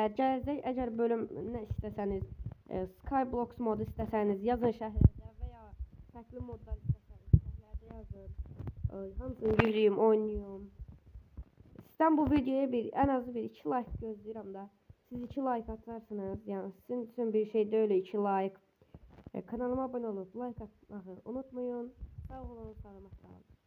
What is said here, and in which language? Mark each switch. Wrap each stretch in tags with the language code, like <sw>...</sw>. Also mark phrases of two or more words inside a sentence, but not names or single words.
<az>Gələcək əgər bölüm nə istəsəniz, Skyblox modu istəsəniz yazın şərhlərdə və ya fərqli modlar istəsəniz şərhlərdə yazın. Hamısını yükləyim, oynayım. Sizdən bu videoya ən azı 2 like gözləyirəm da. Siz 2 like atarsınız. Yəni sizin üçün bir şey deyil 2 like.</az> <tr>Kanalıma abone olup like atmayı unutmayın.</tr> <az>Sağ olun, salamat qalın.</az>